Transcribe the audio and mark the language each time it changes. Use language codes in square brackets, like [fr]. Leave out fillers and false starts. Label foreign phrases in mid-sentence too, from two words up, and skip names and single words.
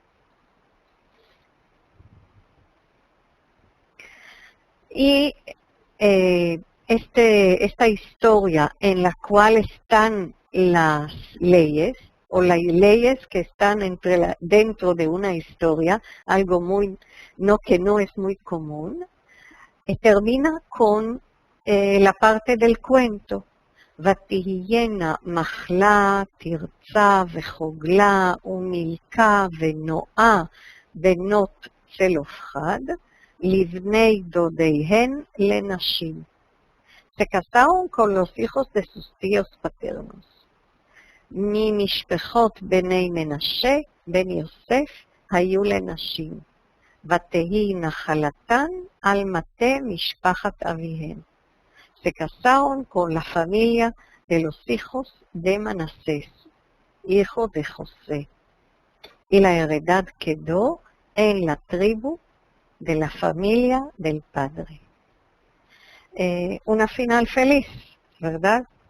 [es] Y esta historia en la cual están las leyes, o las leyes que están dentro de una historia, algo que no es muy común, termina con la parte del cuento. [he] ותהיינה מחלה, תרצה וחוגלה ומילכה ונועה בנות צלופחד לבני דודיהן לנשים. [es] Se casaron con los hijos de sus tíos paternos. [he] ממשפחות בני מנשה, בן יוסף, היו לנשים. ותהי נחלתן על מטה משפחת אביהן. [es] Se casaron con la familia de los hijos de Manasés, hijo de José, y la heredad quedó en la tribu de la familia del padre. Una final feliz, ¿verdad?